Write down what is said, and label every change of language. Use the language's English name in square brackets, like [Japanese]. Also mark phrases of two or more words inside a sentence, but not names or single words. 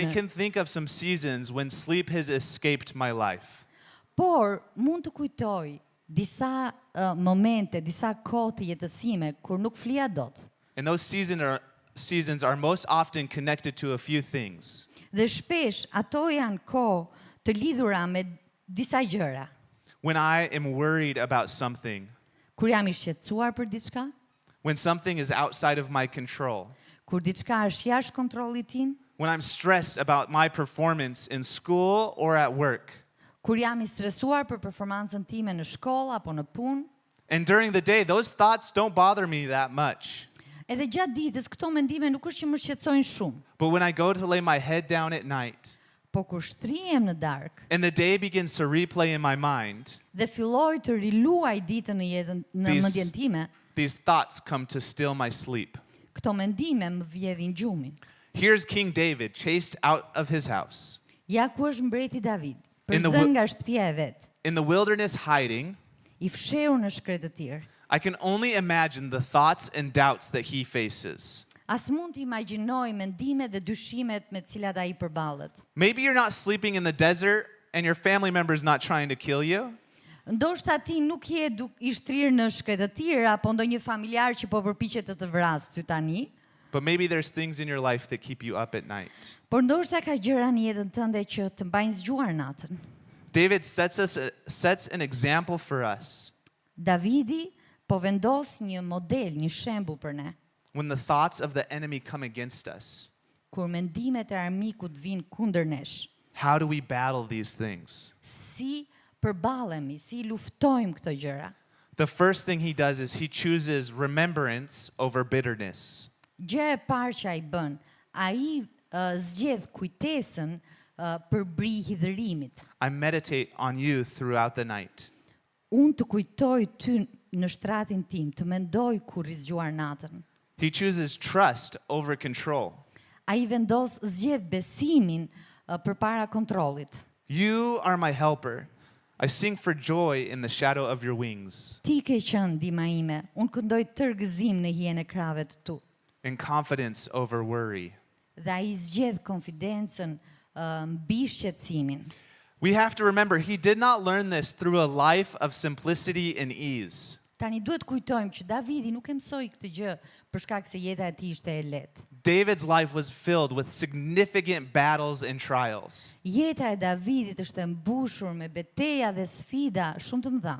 [Albanian] themi ne. [English] can think of some seasons when sleep has escaped my life. [Albanian] Por mund të kujtoj disa momente, disa kohë të jetësime kur nuk flia dot. [English] And those seasons are most often connected to a few things. [Albanian] Dhe shpesh ato janë kohë të lidhura me disa gjëra. [English] When I am worried about something, [Albanian] Kur jam I shqetësuar për diçka, [English] when something is outside of my control, [Albanian] kur diçka është jashtë kontrollit tim, [English] when I'm stressed about my performance in school or at work. [Albanian] kur jam I stresuar për performancën time në shkollë apo në punë, [English] And during the day, those thoughts don't bother me that much. [Albanian] edhe gjatë ditës këto mendime nuk është që më shqetësojnë shumë, [English] But when I go to lay my head down at night [Albanian] po kur shtrihem në darkë [English] and the day begins to replay in my mind, [Albanian] dhe filloj të riluaj ditën në jetën në mendjen time, [English] these thoughts come to steal my sleep. [Albanian] këto mendime më vjedhin gjumin. [English] Here's King David chased out of his house, [Albanian] Ja ku është mbreti David, [English] In the [Albanian] përzën nga shtëpia e vet, [English] in the wilderness hiding. [Albanian] I fshehur në shkretë të tir. [English] I can only imagine the thoughts and doubts that he faces. [Albanian] As mund të imagjinoj mendimet dhe dyshimet me të cilat ai përballet. [English] Maybe you're not sleeping in the desert and your family member is not trying to kill you. [Albanian] Ndoshta ti nuk je I shtrirë në shkretë të tira, apo ndonjë familjar që po përpiqet të të vrasë ty tani, [English] But maybe there's things in your life that keep you up at night. [Albanian] por ndoshta ka gjëra në jetën tënde që të mbajnë zgjuar natën. [English] David sets an example for us [Albanian] Davidi po vendos një model, një shembull për ne. [English] when the thoughts of the enemy come against us. [Albanian] Kur mendimet e armikut vinë kundër nesh, [English] How do we battle these things? [Albanian] si përballemi, si luftojmë këto gjëra. [English] The first thing he does is he chooses remembrance over bitterness. [Albanian] Gjë e parë që ai bën, ai zgjedh kujtesën për bri hidhërimit. [English] I meditate on you throughout the night. [Albanian] Unë të kujtoj ty në shtratin tim, të mendoj kur I zgjuar natën. [English] He chooses trust over control. [Albanian] Ai vendos zgjedh besimin përpara kontrollit. [English] You are my helper. I sing for joy in the shadow of your wings. [Albanian] Ti ke qenë ndihma ime, unë këndoj tërgëzim në hijen e krave të tu. [English] And confidence over worry. [Albanian] Dhe ai zgjedh konfidencën mbi shqetësimin. [English] We have to remember he did not learn this through a life of simplicity and ease. [Albanian] Tani duhet kujtojmë që Davidi nuk e mësoi këtë gjë për shkak se jeta e tij ishte e lehtë. [English] David's life was filled with significant battles and trials. [Albanian] Jeta e Davidit është e mbushur me beteja dhe sfida shumë të mëdha.